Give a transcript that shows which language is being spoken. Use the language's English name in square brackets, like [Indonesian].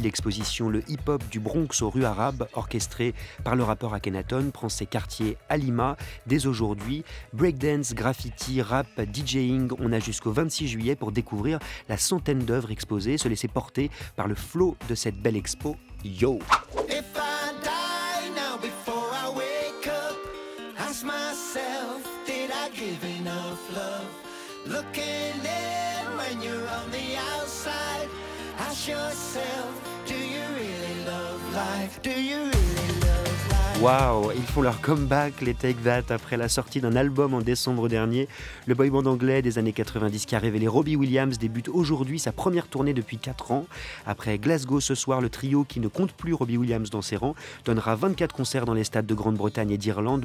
[French] L'exposition Le hip-hop du Bronx aux rues arabes, orchestrée par le rappeur Akhenaton, prend ses quartiers à Lima dès aujourd'hui. Breakdance, graffiti, rap, DJing, on a jusqu'au 26 juillet pour découvrir la centaine d'œuvres exposées, se laisser porter par le flow de cette belle expo. [English] Yo! If I die now before I wake up, ask myself, did I give enough love? Look in there. When you're on the outside, ask yourself, do you really love life? Do you really love life? [French] Waouh, ils font leur comeback, les Take That, après la sortie d'un album en décembre dernier. Le boyband anglais des années 90 qui a révélé Robbie Williams débute aujourd'hui sa première tournée depuis 4 ans. Après Glasgow ce soir, le trio qui ne compte plus Robbie Williams dans ses rangs donnera 24 concerts dans les stades de Grande-Bretagne et d'Irlande.